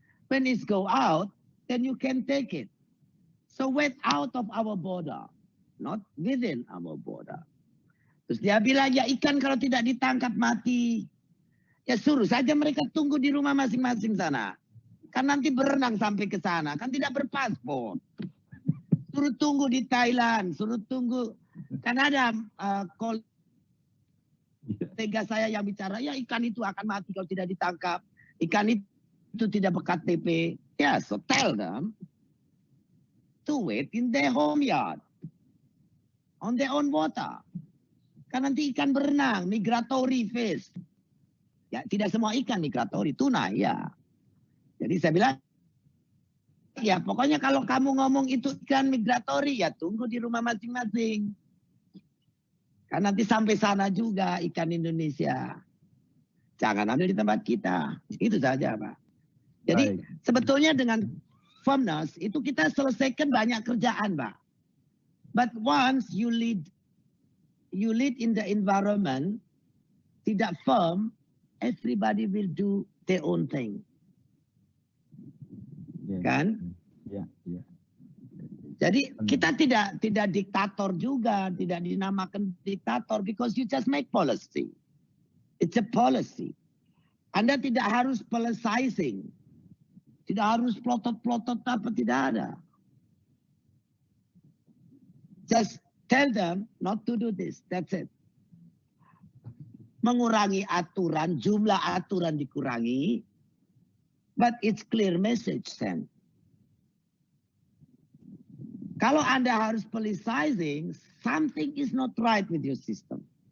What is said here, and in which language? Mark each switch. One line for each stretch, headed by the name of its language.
English: When it go out, then you can take it. So wait out of our border, not within our border.
Indonesian: Terus dia bilang, ya ikan kalau tidak ditangkap mati. Ya suruh saja mereka tunggu di rumah masing-masing sana. Kan nanti berenang sampai ke sana, kan tidak berpaspor. Suruh tunggu di Thailand, suruh tunggu. Kan ada kolega saya yang bicara, ya ikan itu akan mati kalau tidak ditangkap. Ikan itu tidak berKTP.
English: Ya, so tell them to wait in their home yard. On their own water.
Indonesian: Kan nanti ikan berenang,
English: migratory fish.
Indonesian: Ya, tidak semua ikan migratory, tuna ya. Jadi saya bilang, ya pokoknya kalau kamu ngomong itu ikan migratory, ya tunggu di rumah masing-masing. Kan nanti sampai sana juga ikan Indonesia. Jangan ambil di tempat kita. Itu saja, Pak. Jadi sebetulnya dengan firmness itu kita selesaikan banyak kerjaan, Pak.
English: But once you lead in the environment,
Indonesian: tidak firm,
English: everybody will do their own thing.
Indonesian: Kan? Ya, ya. Jadi kita tidak diktator juga, tidak dinamakan diktator
English: because you just make policy. It's a policy.
Indonesian: Anda tidak harus politicizing. Tidak harus plotot-plotot apa, tidak ada.
English: Just tell them not to do this. That's it.
Indonesian: Mengurangi aturan, jumlah aturan dikurangi.
English: But it's clear message sent.
Indonesian: Kalau Anda harus politicizing,
English: something is not right with your system.